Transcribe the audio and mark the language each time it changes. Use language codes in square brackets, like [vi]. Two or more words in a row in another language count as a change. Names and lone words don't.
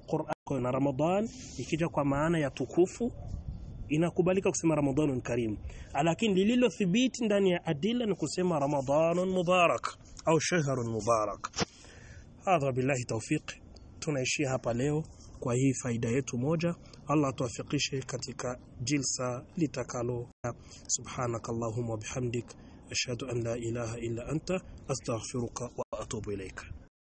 [sw] Qur'an na Ramadhan ikija kwa maana ya tukufu inakubalika kusema [ar] رمضان كريم, [sw] lakini lililo thibiti ndani ya adilla ni kusema [ar] رمضان مبارك [sw] au [ar] شهر مبارك. هذا بالله التوفيق. [sw] Tunaishia hapa leo kwa hii faida yetu moja. Allah tuwafikishe katika jilsa litakalo. [ar] سبحانك اللهم بحمدك أشهد أن لا إله إلا أنت أستغفرك وأتوب إليك.